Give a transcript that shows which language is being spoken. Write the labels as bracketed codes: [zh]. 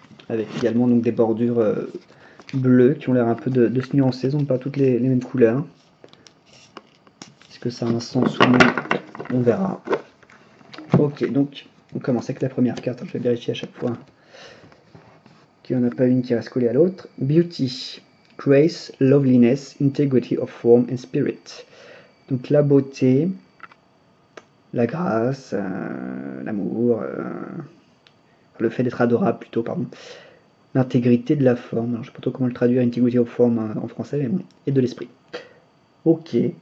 [fr] Avec également donc des bordures bleues qui ont l'air un peu de se nuancer, elles n'ont pas toutes les mêmes couleurs. Est-ce que ça a un sens ou non? On verra. Ok, donc on commence avec la première carte. Je vais vérifier à chaque fois qu'il n'y en a pas une qui reste collée à l'autre. [en] Beauty, grace, loveliness, integrity of form and spirit. [fr] Donc la beauté, la grâce, l'amour, le fait d'être adorable plutôt, pardon. L'intégrité de la forme. Alors, je ne sais pas trop comment le traduire, [en] integrity of form [fr] en français, mais bon. Et de l'esprit. Ok.